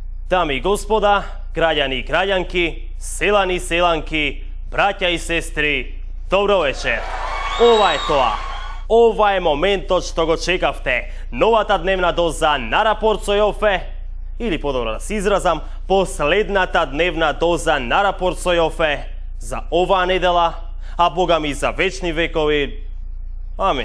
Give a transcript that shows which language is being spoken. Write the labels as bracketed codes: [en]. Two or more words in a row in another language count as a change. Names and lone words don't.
[mk] Дами и господа, граѓани и граѓанки, селани и селанки, браќа и сестри, добро вечер. Ova je тоа. Ова е моментот што го чекавте. Новата дневна доза на рапорт со Јофе, или подобро да се изразам, последната дневна доза на рапорт со Јофе за оваа недела, а Бога ми за вечни векови. Амин.